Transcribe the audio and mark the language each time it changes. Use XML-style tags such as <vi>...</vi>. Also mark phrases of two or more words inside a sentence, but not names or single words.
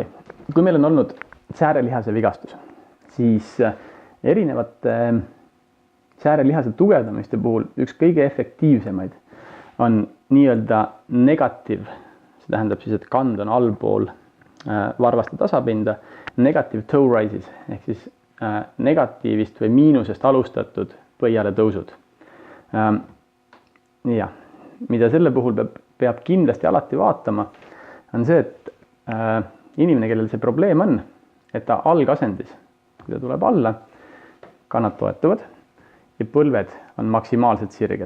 <et>Kui meil on olnud säärelihase vigastus, siis erinevate säärelihase tugevdamiste puhul üks kõige efektiivsemaid on nii-öelda negatiiv, see tähendab siis, et kand on allpool varvaste tasapinda,</et> <en>negative toe rises</en> <et>ehk siis negatiivist või miinusest alustatud põiale tõusud. Ja, mida selle puhul peab kindlasti alati vaatama, on see, et inimene, kellel see probleem on, et ta algasendis, kui ta tuleb alla, kannad toetuvad ja põlved on maksimaalselt sirged.</et>